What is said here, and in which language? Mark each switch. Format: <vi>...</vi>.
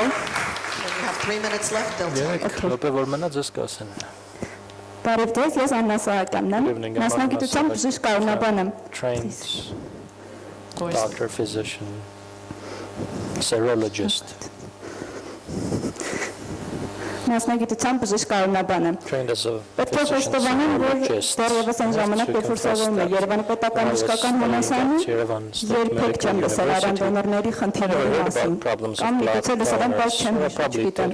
<en>When you have 3 minutes left, they'll tell you.</en> <hy>Բարև ձեզ, ես Աննա Սահակյանն եմ, մասնագիտությամբ բժիշկ կառունաբան եմ։</hy> <en>Trained doctor, physician, serologist.</en> <hy>Մասնագիտությամբ բժիշկ կառունաբան եմ։ Պետք է խոստովանեմ, որ դեռևս այն ժամանակ, երբ որ սովորում եմ Երևանի պետական բժշկական համալսարանում, երբեք չեմ լսել արյան դոնորների խնդիրների մասին։ Կամ միգուցե լսել եմ, բայց չեմ չգիտեմ։</hy>